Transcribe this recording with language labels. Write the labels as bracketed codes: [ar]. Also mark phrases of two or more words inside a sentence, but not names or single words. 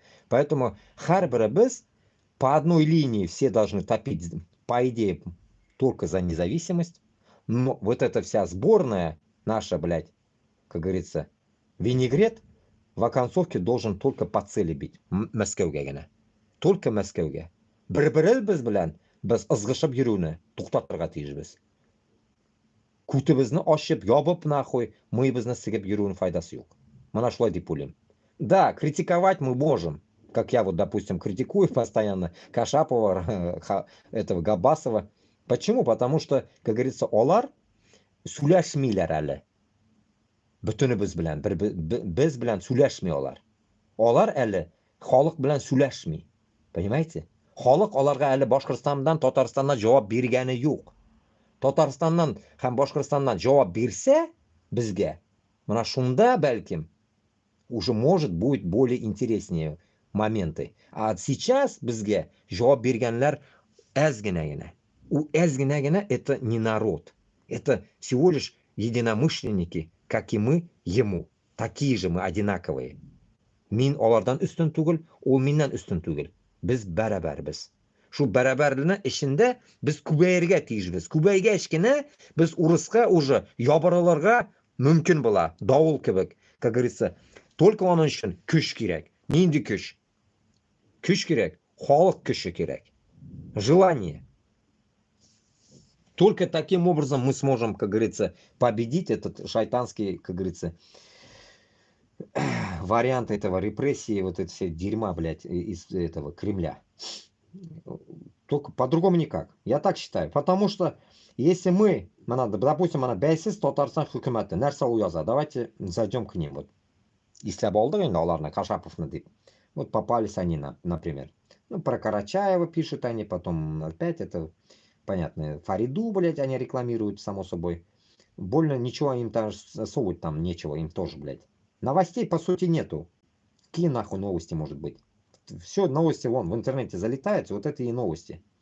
[ru] Поэтому харберебес по одной линии все должны топить, по идее, только за независимость. Но вот эта вся сборная наша, блядь, как говорится, винегрет в оконцовке должен только по цели бить. [tt] Мәскәүгә генә. Только Мәскәүгә. Бер-беребез белән без ызгышып йөрүне туктатырга тиешбез. Күтебезне ачып, ябып нахуй, мыебызны сыгып йөрүнең файдасы юк. Моны шулай дип уйлыйм. Да, [ru] критиковать мы можем. Как я вот, допустим, критикую постоянно Кашапова, этого Габасова. Почему? Потому что, как говорится, [tt] олар сүләшмиләр әле. Бөтенебез белән, без белән сүләшми олар. Олар әле халык белән сүләшми. [ru] Понимаете? [tt] Халык аларга әле Башкортстандан, Татарстаннан җавап биргәне юк. Татарстаннан һәм Башкортстаннан җавап бирсә безгә, менә шунда бәлким [ru] уже может будет более интереснее моменты. А сейчас [tt] безгә җавап биргәннәр әз генә. [ru] У [tt] әз генә [ru] это не народ. Это всего лишь единомышленники, как и мы ему. Такие же мы, одинаковые. [tt] Мин алардан үстен түгел, ул миннән үстен түгел. Без бәрабәрбез. Шу бәрабәрлегенең эчендә без күбәергә тиешбез. Күбәйгәч кенә без урыска уже ябырылырга мөмкин була. Давыл кебек, [ru] как говорится. [tt] Только аның өчен көч кирәк. Нинди көч? Көч кирәк, халык көче кирәк. [ru] Желание. Только таким образом мы сможем, как говорится, победить этот шайтанский, как говорится, вариант этого репрессии, вот это все дерьма, блядь, из этого Кремля. Только по-другому никак. Я так считаю. Потому что если мы, допустим, [tt] бәйсез Татарстан хөкүмәте нәрсә уяза, [ru] давайте зайдем к ним. Вот. [tt] Если алдык инде аларны, Кашаповны дип. [ru] Вот попались они, например. Ну, про Карачаева пишут они, потом опять это... Понятно, Фариду, блядь, они рекламируют, само собой. Больно ничего им там совать там нечего, им тоже, блядь. Новостей, по сути, нету. Какие нахуй новости может быть? Все новости вон в интернете залетают, вот это и новости.